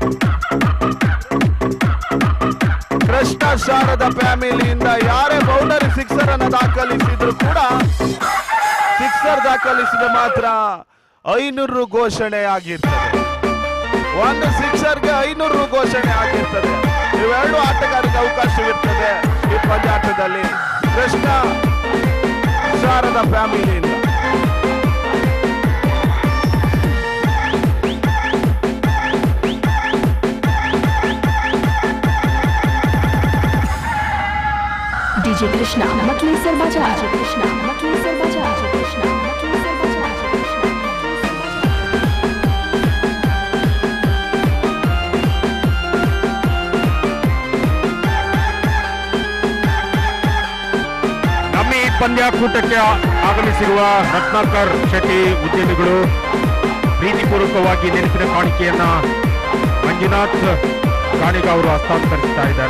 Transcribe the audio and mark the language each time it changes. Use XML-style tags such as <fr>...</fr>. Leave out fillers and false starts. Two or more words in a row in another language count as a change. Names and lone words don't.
<kn>ಕೃಷ್ಣ ಶಾರದ ಫ್ಯಾಮಿಲಿಯಿಂದ ಯಾರೇ</kn> <en>boundary sixer</en> <kn>ಅನ್ನು ದಾಖಲಿಸಿದ್ರು ಕೂಡ ಸಿಕ್ಸರ್ ದಾಖಲಿಸಿದ ಮಾತ್ರ 500 ರು ಘೋಷಣೆ ಆಗಿರ್ತದೆ. ಒಂದು ಸಿಕ್ಸರ್ಗೆ 500 ರು ಘೋಷಣೆ ಆಗಿರ್ತದೆ. ಇವೆರಡು ಆಟಗಾರರಿಗೆ ಅವಕಾಶವಿರ್ತದೆ ಈ ಪಂದ್ಯಾಟದಲ್ಲಿ ಕೃಷ್ಣ ಶಾರದ ಫ್ಯಾಮಿಲಿಯಿಂದ. डीजे कृष्णा मकलेसर बाजार डीजे कृष्णा मकलेसर बाजार डीजे कृष्णा मकलेसर बाजार ನಮ್ಮ ಈ ಪಂದ್ಯಾಕೂಟಕ್ಕೆ ಆಗಮಿಸಿರುವ ರತ್ನಾಕರ್ ಶೆಟ್ಟಿ ಉದ್ಯಮಿಗಳು ಪ್ರೀತಿಪೂರ್ವಕವಾಗಿ ನೆನಪಿನ ಕಾಣಿಕೆಯನ್ನ ಮಂಜುನಾಥ್ ಕಾಣಿಗ ಅವರು ಹಸ್ತಾಂತರಿಸ್ತಾ ಇದ್ದಾರೆ.</kn>